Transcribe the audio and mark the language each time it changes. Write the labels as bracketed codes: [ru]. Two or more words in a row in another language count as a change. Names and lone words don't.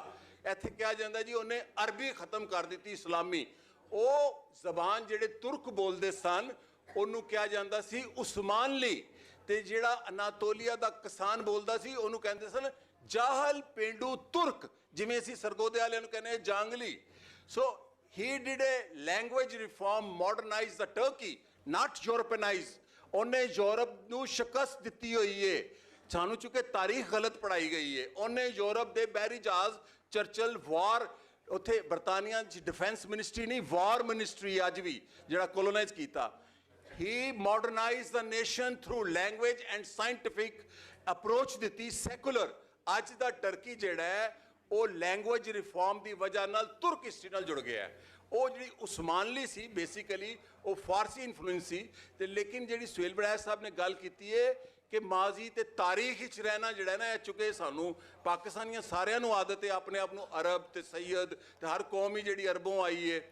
[pa] ਇੱਥੇ ਕਿਹਾ ਜਾਂਦਾ ਜੀ ਉਹਨੇ ਅਰਬੀ ਖਤਮ ਕਰ ਦਿੱਤੀ, ਇਸਲਾਮੀ। ਉਹ ਜ਼ਬਾਨ ਜਿਹੜੇ ਤੁਰਕ ਬੋਲਦੇ ਸਨ ਉਹਨੂੰ ਕਿਹਾ ਜਾਂਦਾ ਸੀ ਉਸਮਾਨਲੀ, ਤੇ ਜਿਹੜਾ ਅਨਾਤੋਲੀਆ ਦਾ ਕਿਸਾਨ ਬੋਲਦਾ ਸੀ ਉਹਨੂੰ ਕਹਿੰਦੇ ਸਨ ਜਾਹਲ ਪੇਂਡੂ ਤੁਰਕ, ਜਿਵੇਂ ਅਸੀਂ ਸਰਗੋਦੇ ਵਾਲਿਆਂ ਨੂੰ ਕਹਿੰਦੇ ਜਾਂਗਲੀ। ਸੋ [en] he did a language reform, modernized the Turkey, not Europeanize. [pa] ਉਹਨੇ ਯੂਰਪ ਨੂੰ ਸ਼ਿਕਸਤ ਦਿੱਤੀ ਹੋਈ ਹੈ। ਸਾਨੂੰ ਚੁੱਕੇ ਤਾਰੀਖ ਗਲਤ ਪੜਾਈ ਗਈ ਹੈ। ਉਹਨੇ ਯੂਰਪ ਦੇ ਬਹਿਰੀ ਜਹਾਜ਼ ਚਰਚਲ ਵਾਰ, ਉੱਥੇ ਬਰਤਾਨੀਆ 'ਚ [en] defence ministry [pa] ਨਹੀਂ, [en] war ministry [pa] ਅੱਜ ਵੀ ਜਿਹੜਾ ਕੋਲੋਨਾਈਜ਼ ਕੀਤਾ। [en] He modernized the nation through language and scientific approach ਦਿੱਤੀ, ਸੈਕੂਲਰ। [pa] ਅੱਜ ਦਾ ਟਰਕੀ ਜਿਹੜਾ ਹੈ ਉਹ [en] language reform [pa] ਦੀ ਵਜ੍ਹਾ ਨਾਲ ਤੁਰਕ ਹਿਸਟਰੀ ਨਾਲ ਜੁੜ ਗਿਆ ਹੈ। ਉਹ ਜਿਹੜੀ ਉਸਮਾਨਲੀ ਸੀ ਬੇਸਿਕਲੀ ਉਹ ਫਾਰਸੀ ਇਨਫਲੂਐਂਸ ਸੀ। ਤੇ ਲੇਕਿਨ ਜਿਹੜੀ ਸੁਹੇਲ ਬੜੈਚ ਸਾਹਿਬ ਨੇ ਗੱਲ ਕੀਤੀ ਹੈ ਕਿ ਮਾਜ਼ੀ ਤੇ ਤਾਰੀਖ ਵਿੱਚ ਰਹਿਣਾ ਜਿਹੜਾ ਨਾ, ਇਹ ਚੁੱਕੇ ਸਾਨੂੰ ਪਾਕਿਸਤਾਨੀਆਂ ਸਾਰਿਆਂ ਨੂੰ ਆਦਤ ਹੈ ਆਪਣੇ ਆਪ ਨੂੰ ਅਰਬ ਤੇ ਸੈਯਦ, ਤੇ ਹਰ ਕੌਮ ਹੀ ਜਿਹੜੀ ਅਰਬੋਂ ਆਈ ਹੈ।